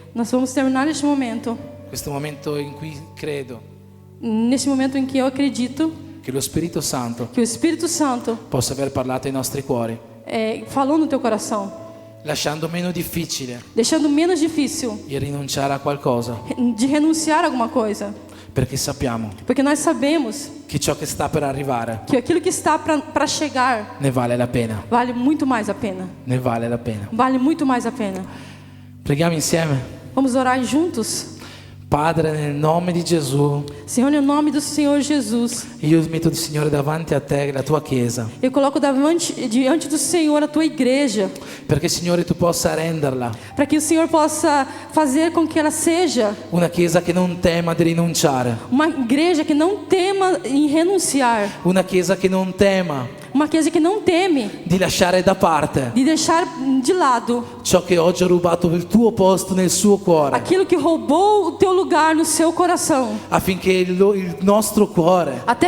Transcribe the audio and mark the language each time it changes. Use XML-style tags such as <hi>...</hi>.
<pt>Nós vamos terminar este momento</pt> <it>in cui credo</it> <pt>neste momento em que eu acredito</pt> <it>che lo Spirito Santo</it> <pt>que o Espírito Santo</pt> <it>possa aver parlato ai nostri cuori,</it> <pt>falou no teu coração,</pt> <it>lasciando meno difficile</it> <pt>deixando menos difícil</pt> <it>il rinunciare a qualcosa,</it> <pt>de renunciar a alguma coisa,</pt> <it>perché sappiamo</it> <pt>porque nós sabemos</pt> <it>che ciò che sta per arrivare</it> <pt>que aquilo que está para chegar</pt> <it>ne vale la pena,</it> <pt>vale muito mais a pena.</pt> <it>ne vale la pena.</it> <pt>Vale muito mais a pena.</pt> <it>Preghiamo insieme.</it> <pt>Vamos orar juntos.</pt> <it>Padre, nel nome di Gesù,</it> <pt>Senhor, em nome do Senhor Jesus,</pt> <it>io metto, Signore, davanti a te la tua Chiesa,</it> <pt>eu coloco diante do Senhor a tua igreja,</pt> <it>perché, Signore, tu possa renderla</it> <pt>para que o Senhor possa fazer com que ela seja</pt> <it>una Chiesa che non tema di rinunciare,</it> <pt>uma igreja que não tema em renunciar,</pt> <it>una Chiesa che non tema</it> <pt>uma igreja que não teme</pt> <it>di lasciare da parte</it> <pt>de deixar de lado</pt> <it>ciò che oggi ha rubato il tuo posto nel suo cuore,</it> <pt>aquilo que roubou o teu lugar no seu coração,</pt> <it>affinché il nostro cuore</it>